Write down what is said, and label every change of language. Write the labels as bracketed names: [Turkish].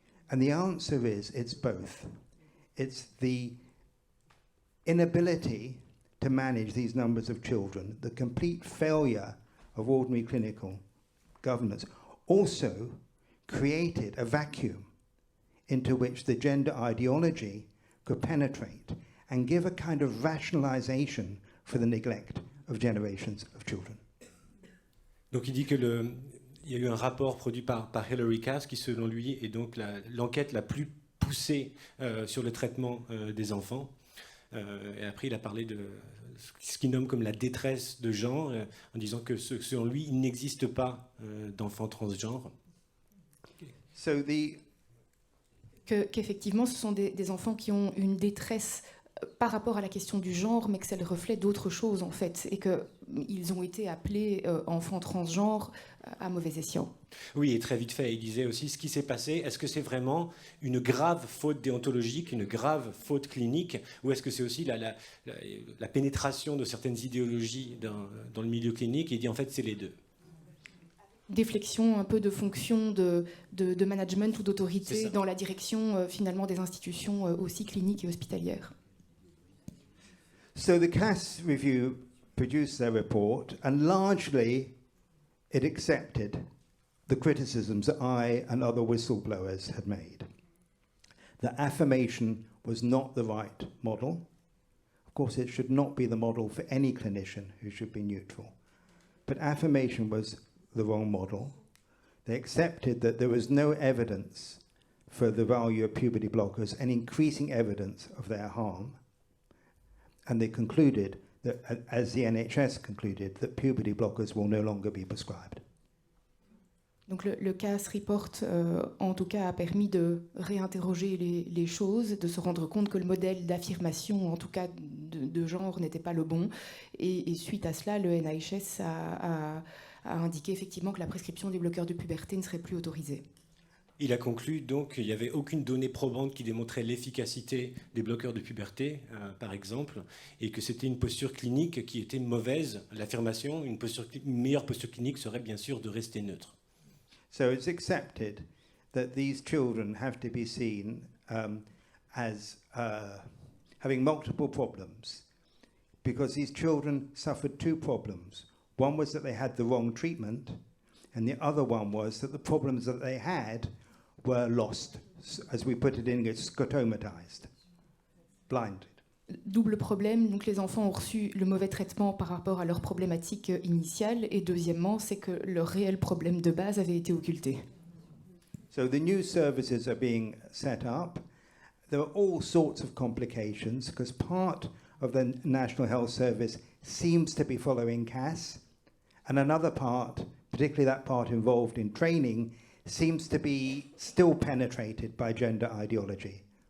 [English] And the answer is it's both. It's the inability to manage these numbers of children, the complete failure of ordinary clinical governance, also created a vacuum into which the gender ideology could penetrate and give a kind of rationalization for the neglect of generations of children. [French] Donc il dit que il y a eu un rapport produit par Hilary Cass qui, selon lui, est donc l'enquête la plus poussée sur le traitement des enfants. Et après, il a parlé de ce qu'il nomme comme la détresse de genre, en disant que, selon lui, il n'existe pas d'enfants transgenres. Qu'effectivement, ce sont des enfants qui ont une détresse par rapport à la question du genre, mais que c'est le reflet d'autre chose, en fait, et qu'ils ont été appelés enfants transgenres à mauvais escient. Oui, et très vite fait, il disait aussi ce qui s'est passé, est-ce que c'est vraiment une grave faute déontologique, une grave faute clinique, ou est-ce que c'est aussi la pénétration de certaines idéologies dans le milieu clinique? Il dit en fait c'est les deux. Déflexion un peu de fonction de management ou d'autorité dans la direction finalement des institutions aussi cliniques et hospitalières. [English] So the Cass Review produced their report, and largely it accepted the criticisms that I and other whistleblowers had made. That affirmation was not the right model. Of course, it should not be the model for any clinician who should be neutral. But affirmation was the wrong model. They accepted that there was no evidence for the value of puberty blockers and increasing evidence of their harm. And they concluded that, as the NHS concluded, that puberty blockers will no longer be prescribed. [French] Donc le CAS Report, en tout cas, a permis de réinterroger les choses, de se rendre compte que le modèle d'affirmation, en tout cas de genre, n'était pas le bon. Et suite à cela, le NHS a indiqué effectivement que la prescription des bloqueurs de puberté ne serait plus autorisée. Il a conclu donc qu'il n'y avait aucune donnée probante qui démontrait l'efficacité des bloqueurs de puberté, par exemple, et que c'était une posture clinique qui était mauvaise. L'affirmation, une meilleure posture clinique serait bien sûr de rester neutre. [English] So it's accepted that these children have to be seen as having multiple problems, because these children suffered two problems. One was that they had the wrong treatment, and the other one was that the problems that they had were lost, as we put it in English, scotomatized, blinded. [French] Double problème, donc les enfants ont reçu le mauvais traitement par rapport à leur problématique initiale, et deuxièmement, c'est que leur réel problème de base avait été occulté. [English] So the new services are being set up. There are all sorts of complications, because part of the National Health Service seems to be following CAS, and another part, particularly that part involved in training, seems to be still penetrated by gender ideology.